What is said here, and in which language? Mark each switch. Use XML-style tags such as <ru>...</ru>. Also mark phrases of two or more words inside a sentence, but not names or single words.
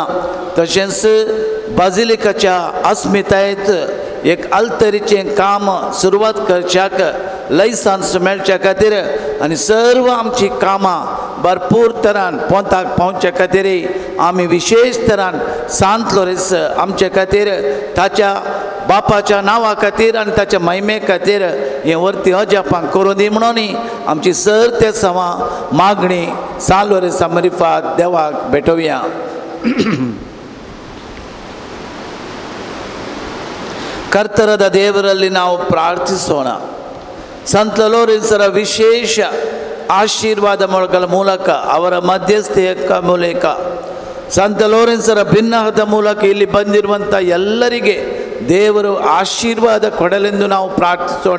<kok>तशेंच बाजिलिकाच्या अस्मितायेंत एक अल्तरीचें काम सुरवात करच्याक लयसांस मेळच्या खातीर आनी सर्व आमची कामां भरपूर तरान पोंताक पावच्या खातीर आमी विशेष तरान सांत लोरेस आमचे खातीर ताच्या बापाच्या नांवा खातीर आनी ताच्या महिमे खातीर हें वर्ती अजापां करूं दी म्हणून आमची सर्ते सवां मागणी सांत लोरेसा मरिफात देवाक भेटोवया.</kok> <kn>ಕರ್ತರದ ದೇವರಲ್ಲಿ ನಾವು ಪ್ರಾರ್ಥಿಸೋಣ. ಸಂತ ಲೋರೆನ್ಸರ ವಿಶೇಷ ಆಶೀರ್ವಾದಗಳ ಮೂಲಕ ಅವರ ಮಧ್ಯಸ್ಥೆಯ ಮೂಲಕ ಸಂತ ಲೋರೆನ್ಸರ ಭಿನ್ನಹದ ಮೂಲಕ ಇಲ್ಲಿ ಬಂದಿರುವಂಥ ಎಲ್ಲರಿಗೆ ದೇವರು ಆಶೀರ್ವಾದ ಕೊಡಲೆಂದು ನಾವು ಪ್ರಾರ್ಥಿಸೋಣ.</kn>